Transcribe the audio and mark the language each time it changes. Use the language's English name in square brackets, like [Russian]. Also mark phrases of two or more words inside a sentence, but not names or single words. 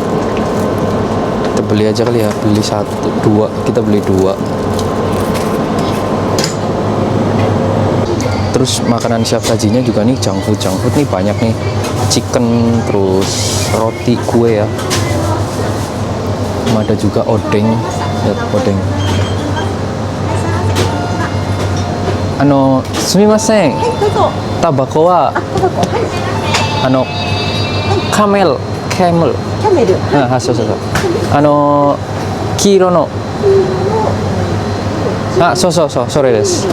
[Indonesian] Kita beli aja kali ya, beli 2, kita beli 2. Terus makanan siap sajinya juga nih, [English] junk food [Indonesian] nih banyak nih, chicken, terus roti, kue ya. Ada juga odeng, lihat odeng. [Japanese] Sumimasen. タバコはキャメル. キャメル。そう。黄色の。そう、それです。